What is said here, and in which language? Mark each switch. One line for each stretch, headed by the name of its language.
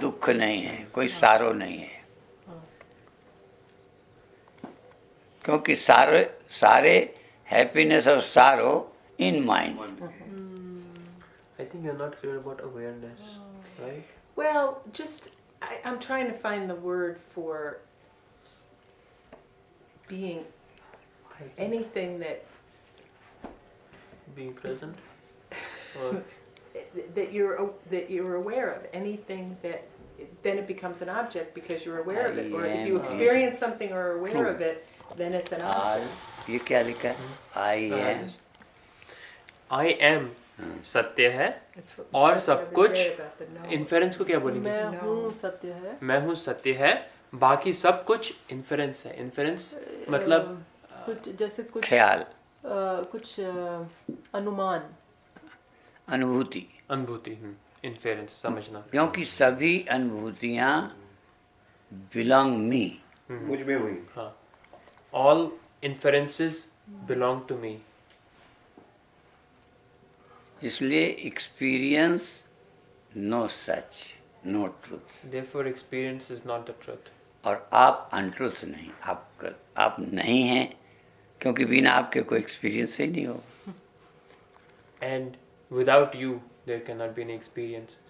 Hindi: दुख नहीं है, कोई सारो नहीं है। क्योंकि सारे सारे हैप्पीनेस और सारो
English: In mind. I think you're not clear about awareness, right? Well, just I'm trying to find the word for being anything that Being present? Or that you're aware of. Anything that then it becomes an object because you're aware of it. Or if you experience something or are aware of it, then it's an object.
Hindi: ये क्या लिखा है? I am. I am सत्य है
English: It's what-
Hindi: और
English: that's
Hindi: सब
English: what we
Hindi: कुछ
English: read about the no.
Hindi: Inference को क्या बोलेंगे? मैं हूँ सत्य है. मैं हूँ सत्य है, बाकी सब कुछ इन्फेरेंस है. इन्फेरेंस मतलब कुछ जैसे कुछ ख्याल, कुछ अनुमान. अनुभूति. अनुभूति. इन्फेरेंस समझना. क्योंकि सभी अनुभूतियाँ
English: Belong me.
Hindi: मुझ में हुई. हाँ.
English: All inferences belong to me.
Hindi: इसलिए experience no such,
English: No truth. Therefore, experience is not the truth.
Hindi: और आप अनट्रूथ नहीं, आप नहीं हैं, क्योंकि बिना आपके कोई एक्सपीरियंस ही नहीं हो.
English: And without you, there cannot be any experience.